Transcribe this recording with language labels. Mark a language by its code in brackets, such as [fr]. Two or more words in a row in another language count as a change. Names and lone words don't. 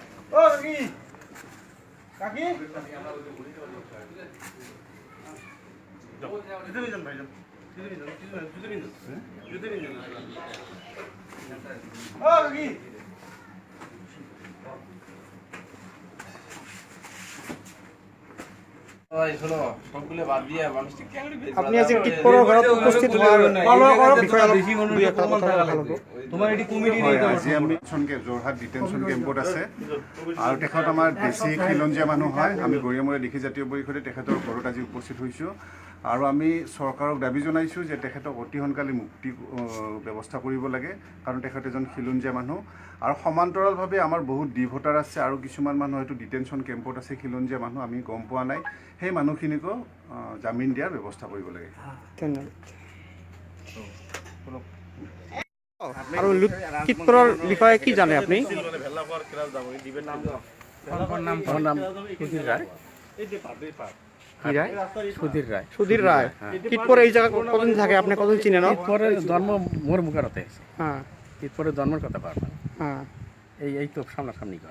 [bn] ও কাকি কাকি ভিতরে যান ভাই যান ভিতরে যান ভিতরে যান ভিতরে যান ও কাকি [as] আপনি আজকে টিপকৰৰ ঘৰত উপস্থিত হোৱাৰ বিষয়ে অলপ দুই এষাৰ কথা ভাল হ'ব। তোমাৰ এটি কমিটি হয়, আজি আমি যোৰহাট ডিটেনশ্যন কেম্পত আছে আৰু তেখেত আমাৰ বেছি খিলঞ্জীয়া মানুহ হয়। আমি গৰিয়ামূৰীয়া দিশী জাতীয় পৰিষদে তেখেতৰ ঘৰত আজি উপস্থিত হৈছোঁ আৰু আমি চৰকাৰক দাবী জনাইছোঁ যে তেখেতক অতি সোনকালে মুক্তি ব্যৱস্থা কৰিব লাগে, কাৰণ তেখেত এজন খিলঞ্জীয়া মানুহ। আৰু সমান্তৰালভাৱে আমাৰ বহুত ডি ভোটাৰ আছে আৰু কিছুমান মানুহ হয়তো ডিটেনশ্যন কেম্পত আছে খিলঞ্জীয়া মানুহ, আমি গম পোৱা নাই। সেই মানুহখিনিকো জামিন দিয়াৰ ব্যৱস্থা কৰিব লাগে। ধন্যবাদ। আৰু কীটপৰৰ বিষয়ে কি জানে আপুনি? [bn] সুধীর রায়। কীটপর এই জায়গা কতদিন থাকে, আপনি কতদিন চিনেন? কীটপরের জন্ম মোর মুখারতে। হ্যাঁ, কীটপরের জন্মের কথা পারবেন। হ্যাঁ, এই তো সামনাসামনি করে।